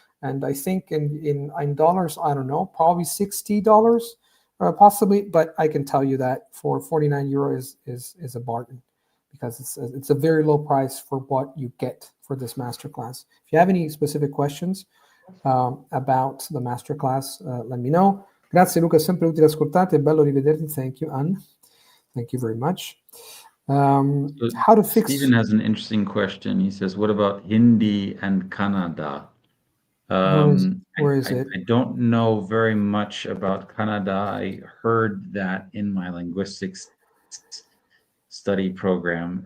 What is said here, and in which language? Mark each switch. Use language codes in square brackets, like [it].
[en] And I think in dollars, I don't know, probably $60 possibly, but I can tell you that for 49 euro is a bargain, because it's a very low price for what you get for this masterclass. If you have any specific questions about the masterclass, let me know. [it] Grazie Luca, sempre utile ascoltarti, è bello rivederti. [en] Thank you, Anne. Thank you very much. How to fix... Stephen has an interesting question. He says, what about Hindi and Kannada? Where is it? I don't know very much about Kannada. I heard that in my linguistics study program.